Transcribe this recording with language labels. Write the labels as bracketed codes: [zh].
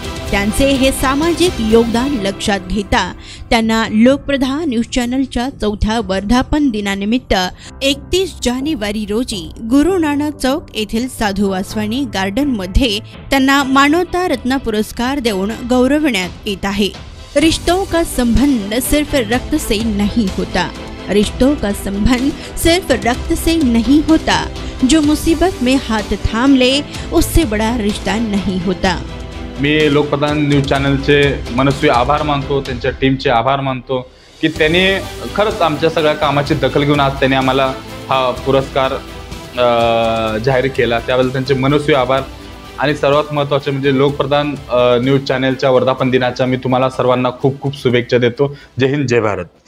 [mr] त्यांचे हे सामाजिक योगदान लक्षात घेता त्यांना लोकप्रधान न्यूज चॅनलच्या 4थ्या वर्धापन दिनानिमित्त 31 जानेवारी रोजी गुरु नानक चौक येथील साधू वासवानी गार्डन मध्ये त्यांना मानवता रत्न पुरस्कार देऊन गौरवण्यात येत आहे. [hi] रिश्तों का संबंध सिर्फ रक्त से नहीं होता, रिश्तों का संबंध सिर्फ रक्त से नहीं होता, जो मुसीबत में हाथ थाम ले उससे बड़ा रिश्ता नहीं होता. [mr] मी लोकप्रधान न्यूज चॅनलचे मनस्वी आभार मानतो, त्यांच्या टीमचे आभार मानतो की त्यांनी खरंच आमच्या सगळ्या कामाची दखल घेऊन आज त्यांनी आम्हाला हा पुरस्कार जाहीर केला. त्याबद्दल त्यांचे मनस्वी आभार. आणि सर्वात महत्त्वाचे म्हणजे लोकप्रधान न्यूज चॅनलच्या वर्धापन दिनाच्या मी तुम्हाला सर्वांना खूप खूप शुभेच्छा देतो. जय हिंद, जय भारत.